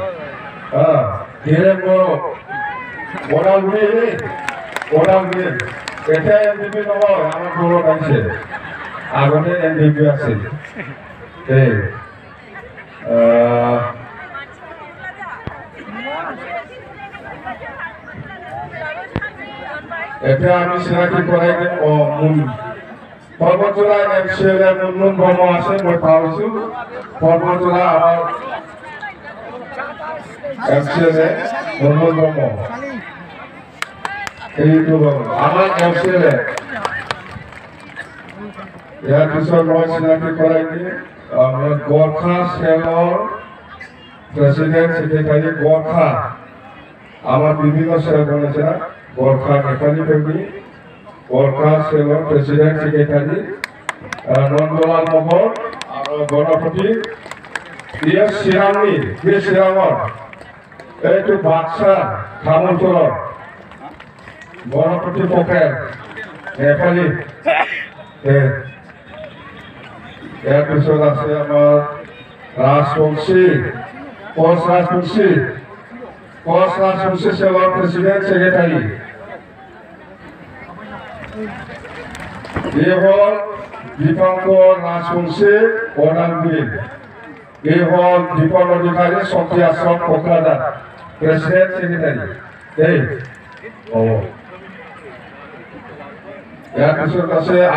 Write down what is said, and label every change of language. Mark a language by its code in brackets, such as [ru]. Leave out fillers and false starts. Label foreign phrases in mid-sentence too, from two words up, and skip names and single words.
[as] ওদালগুৰি এতিয়া এনডিপি নহয় আমার দলত আহিছে আগতে এনডিপি আছিল দেই এতিয়া আমি চিনাকি কৰাই দিম পর্বতজোড়া এমসিএল মুনমুন ব্রহ্ম আছে মই পাইছো পর্বতজোড়া আমার এমসিএল মুনমুন ব্রহ্ম এইটো আমার এমসিএল ইয়ার পিছত মই চিনাকি কৰাই দিম আমার গোর্খা সেলৰ প্রেসিডেন্ট সেক্রেটারি গোর্খা আমার বিভিন্ন সেল বলেছে না গোর্খা নেতাজি কর্মী গোর্খা সেলৰ প্রেসিডেন্ট সেক্রেটারি নন্দলাল মোহন আৰু গণপতি শ্ৰীৰামৰ এইটো বাক্সা তামোলতলৰ গণপতি পকেট নেপালী ইয়াৰ পিছত আছে আমাৰ ৰাজবংশী কোচ রাজবংশী সেলৰ প্রেসিডেন্ট সেক্রেটারি এই হল দীপঙ্কর রাজবংশী ওদালগুৰি এই হল দীপন অধিকারী শক্তি আশ্রম কোকরাঝার প্রেসিডেন্ট সেক্রেটারি এই ইয়ার পিছত আছে